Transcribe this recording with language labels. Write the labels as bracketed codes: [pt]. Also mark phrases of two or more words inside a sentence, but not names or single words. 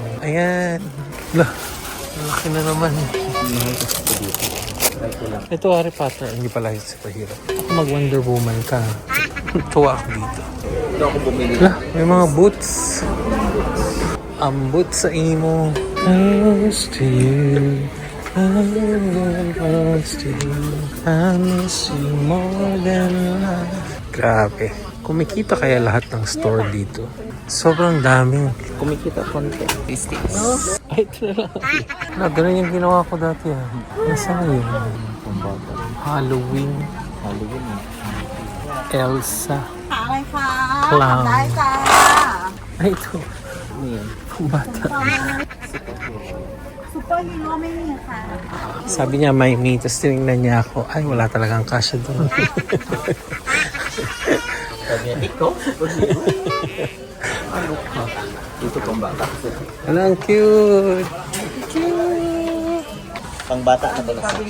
[tl] Ayan. Wala, ang laki na naman. Mahal kasi ito dito. Try ko lang. Ito, Harry Potter. Hindi pala yung superhero. Ako mag-Wonder Woman ka. Tuwa ako dito. Ito ako bumili. Wala, may mga boots. Ang boots [ceb] sa imo. [en] Close to you. Close to you. I miss you more than life. [tl] Grabe. Kumikita kaya lahat ng store dito. Sobrang daming. Kumikita konti. Listings. Ay, ito na lang. Na, ganun yung ginawa ko dati ah. Nasaan yun? Pambata. Halloween. Halloween eh. Elsa. [th] อะไรคะ [tl] Clown. [th] ได้จ้า [tl] Ay, ito. Ano yan? Bata. [th] ซุปเปอร์ฮีโร่ไม่มีค่ะ [tl] Sabi niya may me, tapos tinignan niya ako. Ay, wala talagang kasya doon. Sabi niya, ikaw? Ano ka? Dito pambata. Wala, ang cute. Pangbata na ba na?